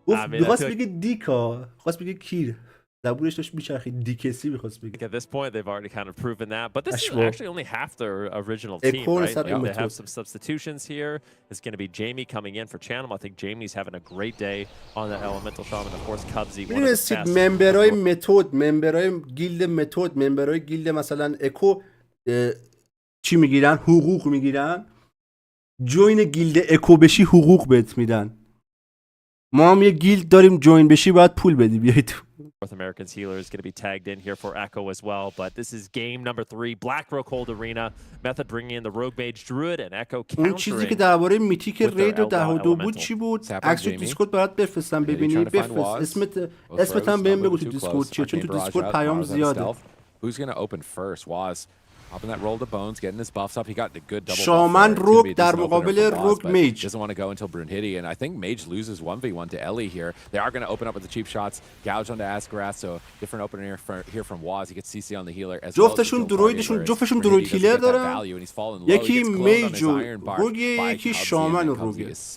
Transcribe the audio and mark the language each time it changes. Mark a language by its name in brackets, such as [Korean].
[Persian] میخواست بگه دیکا، خواست بگه کیر، زبورش داشت میچرخید دیکسی میخواست بگه. [English] At this point they've already kind of proven that, but this is actually only half their original team, right? They have some substitutions here. It's going to be Jamie coming in for Channel. I think Jamie's having a great day on the Elemental Shaman. Of course, Cubsy, one of the best. [Persian] ممبرای متد، ممبرای گیلد متد، ممبرای گیلد مثلا اکو چی میگیرن؟ حقوق میگیرن. جوین گیلد اکو بشی حقوق بهت میدن. ما هم یه گیلد داریم، جوین بشی باید پول بدی بیای تو. [English] North American's healer is going to be tagged in here for Echo as well, but this is game number 3, Black Rogue Hold Arena. Method bringing in the Rogue Mage Druid and Echo countering. [Persian] اون چیزی که درباره میتیک رید و 10-2 بود چی بود؟ عکس رو دیسکورد برات بفرستم ببینی. بفرست اسمت هم بهم بگو تو دیسکورد چیه، چون تو دیسکورد پیام زیاده. [English] Who's going to open first? Was popping that roll to bones, getting his buffs up. He got the good double. [Persian] شامان روگ در مقابل روگ میج. [English] Doesn't want to go until Brunhitty, and I think Mage loses 1v1 to Ellie here. They are going to open up with the cheap shots, gouge onto Asgarath, so different opener here from Waz. He gets CC on the healer as well. [Persian] جفتشون دروید هیلر دارن. یکی میج و روگ، یکی شامان و روگ.